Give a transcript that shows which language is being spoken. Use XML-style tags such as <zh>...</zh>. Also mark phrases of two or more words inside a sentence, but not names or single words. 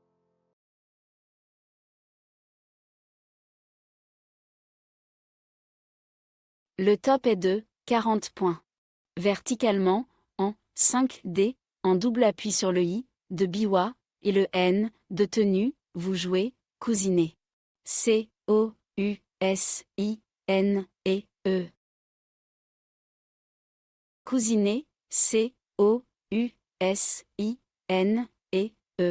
<fr>Le top est de 40 points. Verticalement, en 5D, en double appui sur le I, de Biwa, et le N, de tenue, vous jouez, cousiné. C, O, U, S, I, N, et E. Cousiné, C, O, U, S, I, N, et E.</fr>